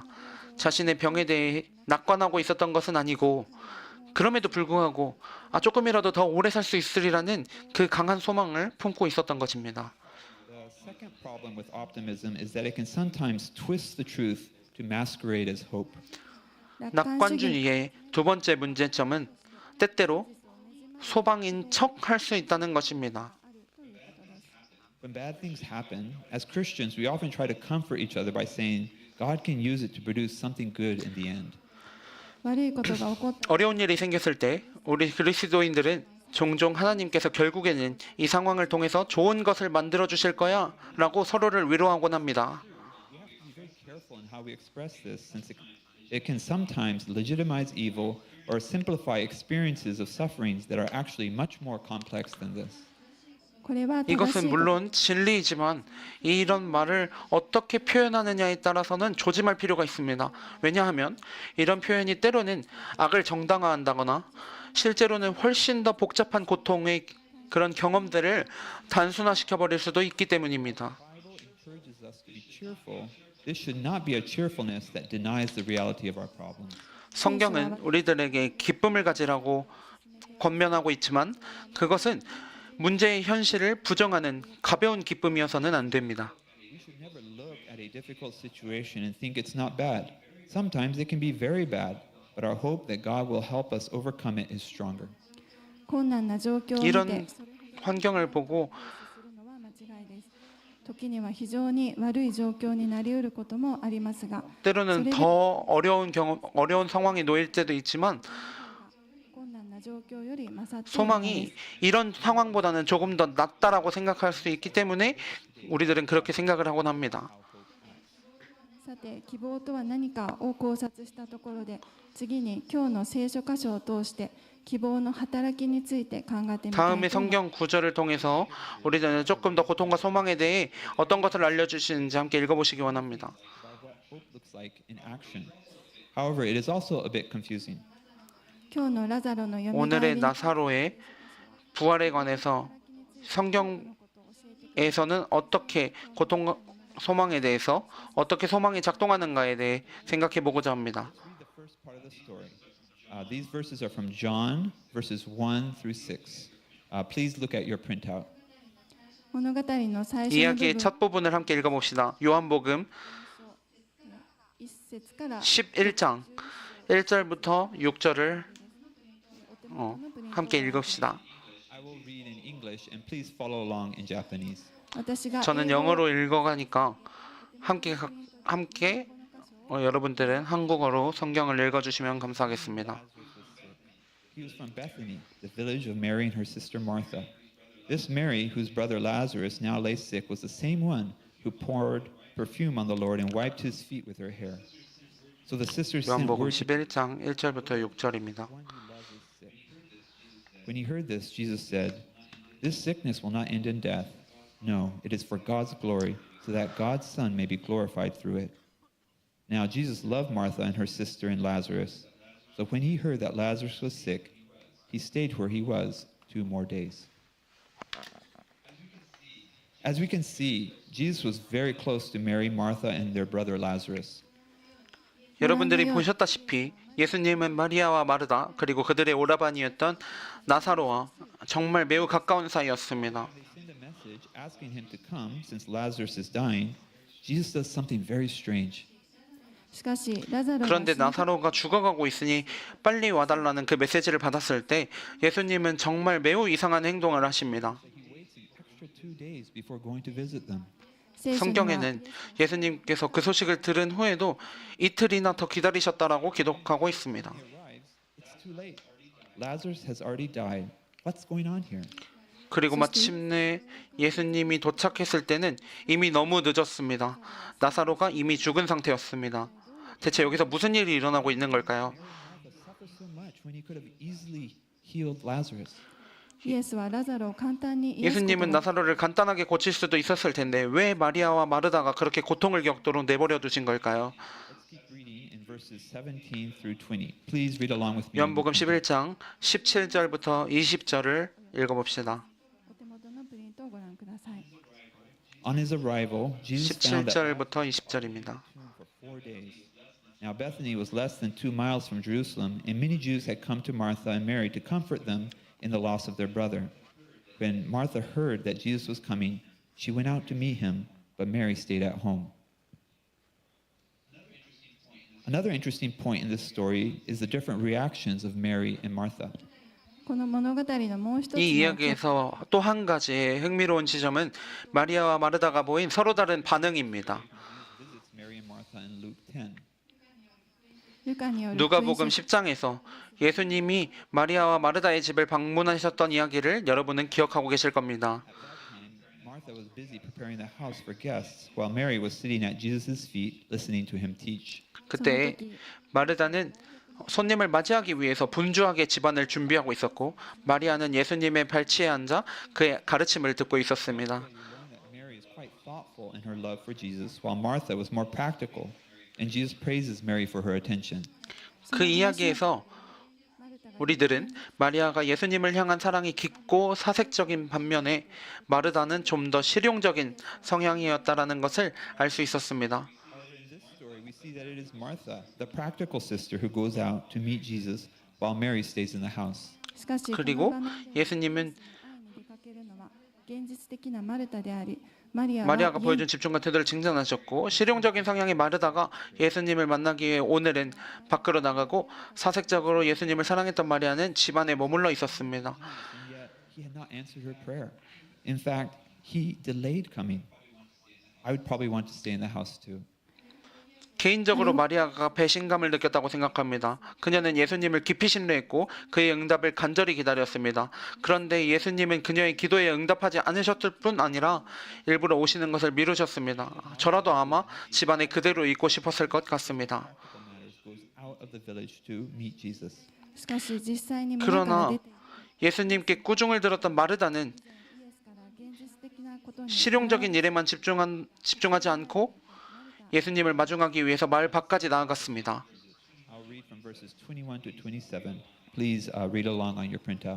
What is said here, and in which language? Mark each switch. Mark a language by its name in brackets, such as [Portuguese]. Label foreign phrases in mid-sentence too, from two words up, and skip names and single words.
[Korean] 자신의 병에 대해 낙관하고 있었던 것은 아니고 그럼에도 불구하고 조금이라도 더 오래 살 수 있으리라는 그 강한 소망을 품고 있었던 것입니다. [English] The second problem with optimism is that it can sometimes twist the truth to masquerade as hope. [Japanese] 楽観主義 [Korean] 낙관주의의 두 번째 문제점은 때때로 소방인 척 할 수 있다는 것입니다. [English] When bad things happen, as Christians, we often try to comfort each other by saying, God can use it to produce something good in the end. [Japanese] 悪いことが起こっ [Korean] 어려운 일이 생겼을 때 우리 그리스도인들은 종종 하나님께서 결국에는 이 상황을 통해서 좋은 것을 만들어 주실 거야 라고 서로를 위로하곤 합니다. [English] We have to be very careful in how we express this, since it can sometimes legitimize evil or simplify experiences of sufferings that are actually much more complex than this. [Japanese] これは正しい [Korean] 이것은 물론 진리이지만 이런 말을 어떻게 표현하느냐에 따라서는 조심할 필요가 있습니다. 왜냐하면 이런 표현이 때로는 악을 정당화한다거나 실제로는 훨씬 더 복잡한 고통의 그런 경험들을 단순화시켜 버릴 수도 있기 때문입니다. [English] The Bible encourages us to be cheerful. This should not be a cheerfulness that denies the reality of our problems. [Korean] 성경은 우리들에게 기쁨을 가지라고 권면하고 있지만 그것은 문제의 현실을 부정하는 가벼운 기쁨이어서는 안 됩니다. [English] We should never look at a difficult situation and think it's not bad. Sometimes it can be very bad, but our hope that God will help us overcome it is stronger. [Japanese] 困難な状況を見て [Korean] 이런 [Japanese] それほど [Korean] 환경을 보고 [Japanese] するのは間違いです時には非常に悪い状況になりうることもありますが [Korean] 때로는 더 어려운 상황에 놓일 때도 있지만 [Japanese] 困難な状況より勝っているのです [Korean] 소망이 이런 상황보다는 조금 더 낫다라고 생각할 수 있기 때문에 우리들은 그렇게 생각을 하곤 합니다. [Japanese] さて希望とは何かを考察したところで次に今日の聖書箇所を通して希望の働きについて考えてみたい [Korean] 다음에 [Japanese] と思います [Korean] 성경 구절을 통해서 우리들은 조금 더 고통과 소망에 대해 어떤 것을 알려주시는지 함께 읽어보시기 원합니다. [English] By what hope looks like in action. However, it is also a bit confusing. [Japanese] 今日のラザロの読み [Korean] 오늘의 [Japanese] に [Korean] 나사로의 부활에 관해서 성경에서는 어떻게 고통과 소망에 대해서 어떻게 소망이 작동하는가에 대해 생각해 보고자 합니다. [English] Read the first part of the story. These verses are from John, verses 1 through 6. Please look at your printout. [Japanese] 物語の最初の部 [Korean] 이야기의 [Japanese] 分 [Korean] 첫 부분을 함께 읽어봅시다. 요한복음 [Japanese] 1 節から [Korean] 11장 1절부터 6절을 [Japanese] お手元のプリントを [Korean] 함께 읽읍시다. [English] I will read in English and please follow along in Japanese. [Japanese] 私が [Korean] 저는 [Japanese] 英語を [Korean] 영어로 읽어가니까 함께 여러분들은 한국어로 성경을 읽어주시면 감사하겠습니다. [English] He was from Bethany, the village of Mary and her sister Martha. This Mary, whose brother Lazarus now lay sick, was the same one who poured perfume on the Lord and wiped his feet with her hair. So the sisters sent [Korean] 요한복음 [English] word to [Korean] 11장 1절부터 6절입니다. [English] one who Lazarus sick. When he heard this, Jesus said, "This sickness will not end in death. No, it is for God's glory, so that God's Son may be glorified through it." Now Jesus loved Martha and her sister and Lazarus. So when he heard that Lazarus was sick, he stayed where he was 2 more days. As we can see, Jesus was very close to Mary, Martha, and their brother Lazarus. [Korean] 여러분들이 보셨다시피 예수님은 마리아와 마르다 그리고 그들의 오라버니였던 나사로와 정말 매우 가까운 사이였습니다. [English] They send a message asking him to come since Lazarus is dying. Jesus does something very strange. [Japanese] しかしラザロが [Korean] 그런데 나사로가 죽어가고 있으니 빨리 와달라는 그 메시지를 받았을 때 예수님은 정말 매우 이상한 행동을 하십니다. [English] He waits an extra 2 days before going to visit them. [Japanese] 聖書には [Korean] 성경에는 예수님께서 그 소식을 들은 후에도 이틀이나 더 기다리셨다라고 기록하고 있습니다. [English] He arrives. It's too late. Lazarus has already died. What's going on here? [Korean] 그리고 마침내 예수님이 도착했을 때는 이미 너무 늦었습니다. 나사로가 이미 죽은 상태였습니다. 대체 여기서 무슨 일이 일어나고 있는 걸까요? [English] Martha suffered so much when he could have easily healed Lazarus. [Japanese] イエスはラザロを簡単に癒すこと [Korean] 예수님은 [Japanese] が [Korean] 나사로를 간단하게 고칠 수도 있었을 텐데 왜 마리아와 마르다가 그렇게 고통을 겪도록 내버려 두신 걸까요? [English] Let's keep reading in verses 17 through 20. Please read along with me. [Korean] 요한복음 11장 17절부터 20절을 읽어봅시다. [Japanese] お手元のプリントをご覧ください。 [English] On his arrival, Jesus found that [Korean] 17절부터 20절입니다. [English] for 4 days. Now Bethany was less than 2 miles from Jerusalem, and many Jews had come to Martha and Mary to comfort them in the loss of their brother. When Martha heard that Jesus was coming, she went out to meet him, but Mary stayed at home. Another interesting point in this story is the different reactions of Mary and Martha. [Japanese] この物語のもう一つの [Korean] 이 이야기에서 또 한 가지 흥미로운 지점은 마리아와 마르다가 보인 서로 다른 반응입니다. [English] Visits Mary and Martha in Luke 10. [Japanese] ルカによる [Korean] 누가복음 [Japanese] 福音書 [Korean] 10장에서 예수님이 마리아와 마르다의 집을 방문하셨던 이야기를 여러분은 기억하고 계실 겁니다. [English] At that time, Martha was busy preparing the house for guests, while Mary was sitting at Jesus' feet listening to him teach. [Korean] 그때 마르다는 손님을 맞이하기 위해서 분주하게 집안을 준비하고 있었고 마리아는 예수님의 발치에 앉아 그의 가르침을 듣고 있었습니다. [English] We learn that Mary is quite thoughtful in her love for Jesus, while Martha was more practical, and Jesus praises Mary for her attention. [Korean] 그 이야기에서 우리들은 마리아가 예수님을 향한 사랑이 깊고 사색적인 반면에 마르다는 좀 더 실용적인 성향이었다라는 것을 알 수 있었습니다. [English] However, in this story, we see that it is Martha, the practical sister, who goes out to meet Jesus, while Mary stays in the house. [Japanese] しかしこの [Korean] 그리고 [Japanese] 場面で [Korean] 예수님은 [Japanese] 会いに出かけるのは現実的なマルタでありマリアは [Korean] 마리아가 보여준 집중과 태도를 칭찬하셨고 실용적인 성향의 마르다가 예수님을 만나기 위해 오늘은 밖으로 나가고 사색적으로 예수님을 사랑했던 마리아는 집안에 머물러 있었습니다. [English] And yet, he had not answered her prayer. In fact, he delayed coming. I would probably want to stay in the house too. [Korean] 개인적으로 마리아가 배신감을 느꼈다고 생각합니다. 그녀는 예수님을 깊이 신뢰했고 그의 응답을 간절히 기다렸습니다. 그런데 예수님은 그녀의 기도에 응답하지 않으셨을 뿐 아니라 일부러 오시는 것을 미루셨습니다. 저라도 아마 집안에 그대로 있고 싶었을 것 같습니다. [English] Practical matters goes out of the village to meet Jesus. [Japanese] しかし実際に村から [Korean] 그러나 [Japanese] 出て [Korean] 예수님께 꾸중을 들었던 마르다는 [Japanese] イエスから現実的なことに [Korean] 실용적인 일에만 집중하지 않고 예수님을 마중하기 위해서 마을 밖까지 나아갔습니다. [English] I'll read from verses 21 to 27. Please read along on your printout.